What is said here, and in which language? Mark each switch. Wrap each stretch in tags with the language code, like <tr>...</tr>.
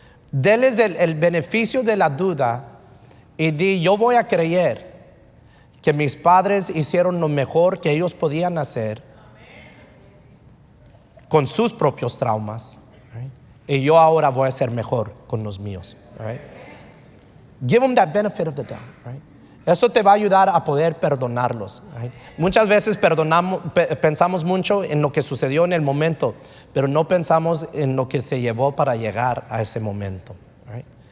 <es>Deles el beneficio de la duda y di, yo voy a creer que mis padres hicieron lo mejor que ellos podían hacer con sus propios traumas, right? Y yo ahora voy a ser mejor con los míos, right?</es> <en>Give them that benefit of the doubt, right?</en> <es>Eso te va a ayudar a poder perdonarlos, right? Muchas veces pensamos mucho en lo que sucedió en el momento, pero no pensamos en lo que se llevó para llegar a ese momento, right?</es>